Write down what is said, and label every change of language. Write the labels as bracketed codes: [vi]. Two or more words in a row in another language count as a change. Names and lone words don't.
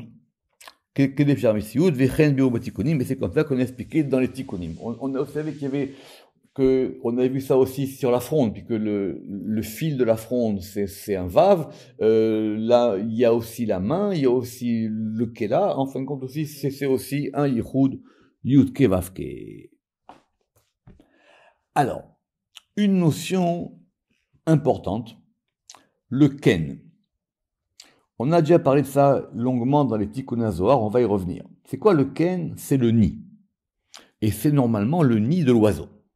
[fr] Mais c'est comme ça qu'on a expliqué dans les tikkunim. On savait qu'il y avait on avait vu ça aussi sur la fronde, puisque le fil de la fronde, c'est un vav. Là, il y a aussi la main, il y a aussi le kela. En fin de compte aussi, c'est aussi un yichud, [he] יוד קא ואו קא. [fr] Alors, une notion importante, le ken. On a déjà parlé de ça longuement dans les Tikkun Zohar, on va y revenir. C'est quoi le ken? C'est le nid. Et c'est normalement le nid de l'oiseau.